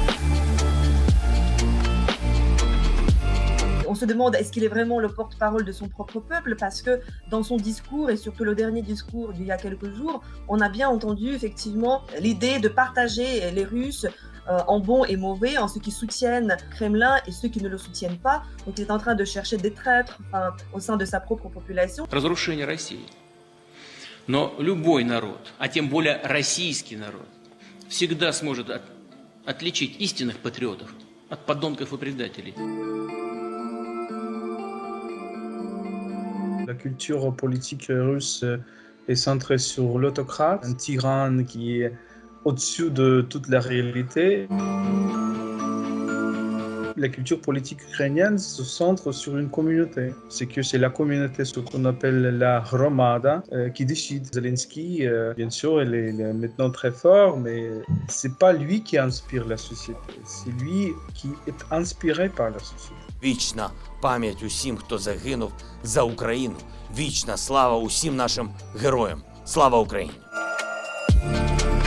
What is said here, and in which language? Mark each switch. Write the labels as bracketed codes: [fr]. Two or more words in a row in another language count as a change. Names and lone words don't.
[fr] On se demande est-ce qu'il est vraiment le porte-parole de son propre peuple, parce que dans son discours, et surtout le dernier discours d'il y a quelques jours, on a bien entendu effectivement l'idée de partager les Russes en bons et mauvais, en ceux qui soutiennent Kremlin et ceux qui ne le soutiennent pas. Donc il est en train de chercher des traîtres au sein de sa propre population. [ru] Разрушение России. Но любой народ, а тем более российский народ, всегда сможет отличить истинных патриотов от подонков и предателей. [fr] La culture politique russe est centrée sur l'autocrate, un tyran qui est au-dessus de toute la réalité. La culture politique ukrainienne se centre sur une communauté. C'est la communauté, ce qu'on appelle la Hromada, qui décide. Zelensky, bien sûr, il est maintenant très fort, mais c'est pas lui qui inspire la société. C'est lui qui est inspiré par la société. [uk] Вічна пам'ять усім, хто загинув за Україну. Вічна слава усім нашим героям. Слава Україні!